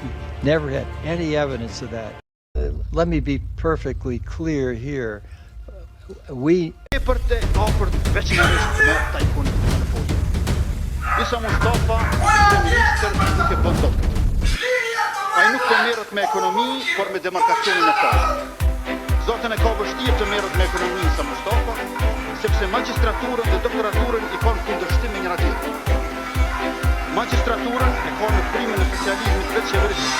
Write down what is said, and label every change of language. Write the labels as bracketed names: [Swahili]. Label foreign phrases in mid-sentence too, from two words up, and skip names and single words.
[English] We never had any evidence of that. Let me be perfectly clear here. [Albanian] Isa Mustafa, minister nuk e bën dot. Ai nuk po merret me ekonomi, por me demarkacionin e tij. Zotën e ka vështirë të merret me ekonomi Isa Mustafa, sepse magjistraturën dhe doktoraturën I kanë kundërshtim me njëra tjetrën. Magjistraturën e ka në frimën e specializmit vetë qeverisë.